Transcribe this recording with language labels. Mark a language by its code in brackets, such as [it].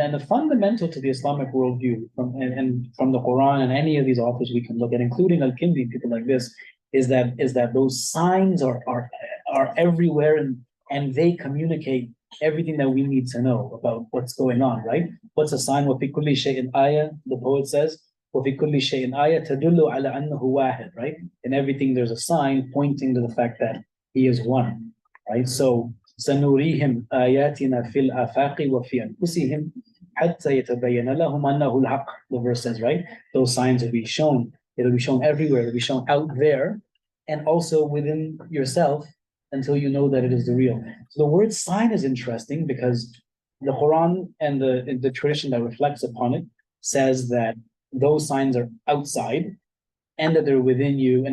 [en] And the fundamental to the Islamic worldview from the Quran and any of these authors we can look at, including Al-Kindi, people like this, is that those signs are everywhere and they communicate everything that we need to know about what's going on, right? What's a sign? [ar] وَفِي كُلِّ شَيْءٍ آيَةٍ, [en] the poet says. [ar] وفي كل شيء آية تدل على أنه واحد, right? [en] In everything there's a sign pointing to the fact that he is one, right? [ar] So سنريهم آياتنا في الآفاق وفي أنفسهم حتى يتبين لهم أنه الحق. [en] The verse says, right? Those signs will be shown. It'll be shown everywhere. It'll be shown out there and also within yourself until you know that it is the real. So the word sign is interesting because the Quran and the tradition that reflects upon it says that those signs are outside and that they're within you.